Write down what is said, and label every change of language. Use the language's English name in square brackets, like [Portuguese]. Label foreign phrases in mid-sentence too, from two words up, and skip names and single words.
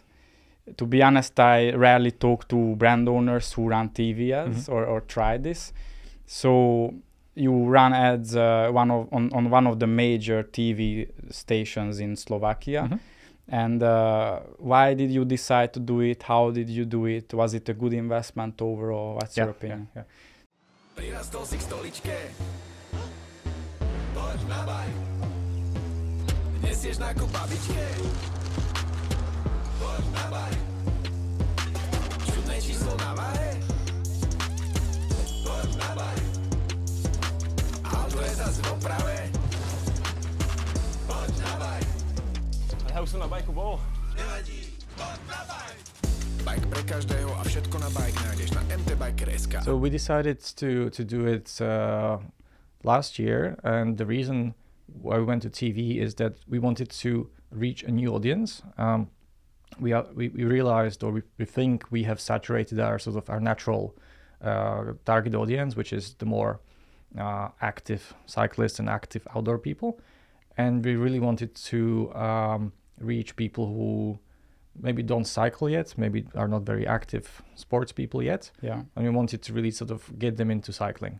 [English] To be honest, I rarely talk to brand owners who run TV ads or try this. So you run ads on one of the major TV stations in Slovakia. And why did you decide to do it? How did you do it? Was it a good investment overall? What's your opinion? [Slovak] Prirastol si k stoličke, poď na baj. Nesieš nákup babičke, poď na baj. Čudné číslo na vaje, poď na baj. Auto je zas v oprave, poď na baj. Ale ja už som na bajku bol. Nevadí, poď na baj. Bike pre každého a všetko na bike nájdeš na MTBIKER.sk. [English] So we decided to do it last year, and the reason why we went to TV is that we wanted to reach a new audience. We realized, or we think we have saturated our natural target audience, which is the more active cyclists and active outdoor people, and we really wanted to reach people who maybe don't cycle yet, maybe are not very active sports people yet, and we wanted to really sort of get them into cycling.